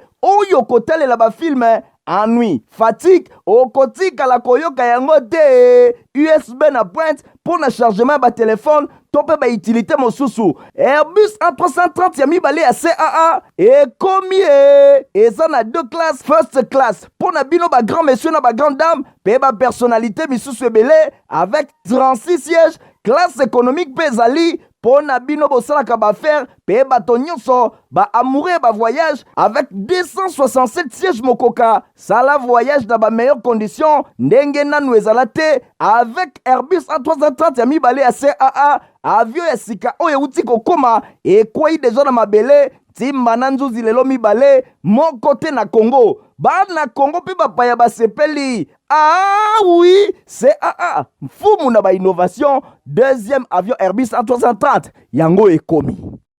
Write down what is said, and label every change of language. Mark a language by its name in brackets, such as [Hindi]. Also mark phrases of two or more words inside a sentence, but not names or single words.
[Lingala] oyo kotalela bafilme [French] ennui, fatigue, [Lingala] okotikala koyoka yango te USB na pointe pour na chargement ba téléphone tope ba utilité mosusu Airbus A330 ya mibale ya CAA ekomi eza na [French] deux classes [English] first class [Lingala] pour na bino ba [French] grand monsieur [Lingala] na ba [French] grande dame [Lingala] pe ba personnalité misusu ebele [French] avec 36 sièges classe économique [Lingala] pe ezali po na bino bosalaka baaffaire pe bato nyonso baamoureux ba voyage avec [French] 267 sièges [Lingala] mokoka sala voyage na ba [French] meilleures conditions [Lingala] ndenge nanu ezala te avec Airbus A330 ya mibale ya CAA avion ya sika oyo euti kokoma ekwei deja na mabele ntimba na nzuzi lelo mibale moko te na Congo bana Congo pe bapaya basepeli oui CAA mfumu na ba innovation [French] deuxième avion [Lingala] Airbus A330 yango ekomi